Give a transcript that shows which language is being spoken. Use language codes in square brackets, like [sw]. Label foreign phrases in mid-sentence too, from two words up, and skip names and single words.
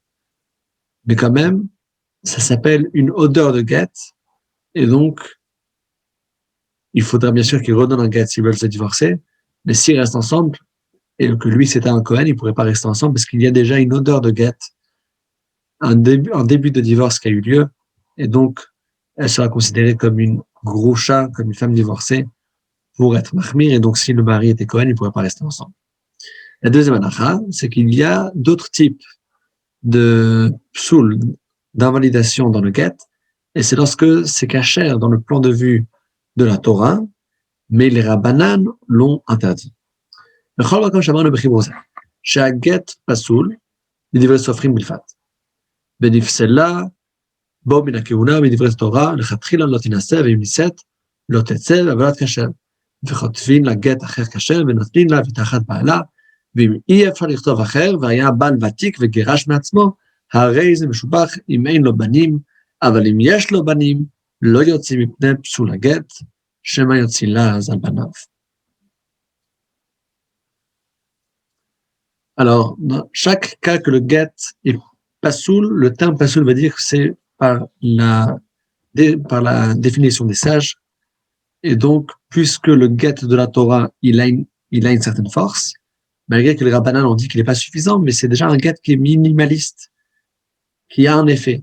[fr] Mais quand même, ça s'appelle une odeur de get, et donc il faudra bien sûr qu'ils redonnent un get s'ils veulent se divorcer, mais s'ils restent ensemble, et que lui c'était un Cohen, ils ne pourraient pas rester ensemble parce qu'il y a déjà une odeur de get, un début de divorce qui a eu lieu, et donc elle sera considérée comme une groucha, comme une femme divorcée, pour être mahmir, et donc si le mari était Cohen, ils ne pourraient pas rester ensemble. La deuxième halakha, c'est qu'il y a d'autres types de psoul, d'invalidation dans le get, et c'est lorsque c'est cachère dans le plan de vue de la Torah, mais les rabbanan l'ont interdit. [he] בכל מקום שאמרנו בחיבור זה, שהגט פסול, מדברי סופרים בלבד, ונפסלה בו מן הכהונה ומדברי תורה, לכתחילה לא תינשא, ואם נישאת, לא תצא בעבודת כשר, וכותבים לה גט אחר כשר, ונותנים לה ותחת בעלה, ואם אי אפשר לכתוב אחר, והיה בעל ותיק וגירש מעצמו, הרי זה משובח אם אין לו בנים, אבל אם יש לו בנים, לא יוצאים מפני פסול הגט, שמא יוצילה אז על בניו. [fr] Alors, dans chaque cas que le get est pasoul, le terme pasoul veut dire que c'est par la définition des sages, et donc, puisque le get de la Torah, il a une certaine force, malgré que les rabbanan ont dit qu'il n'est pas suffisant, mais c'est déjà un get qui est minimaliste, qui a un effet.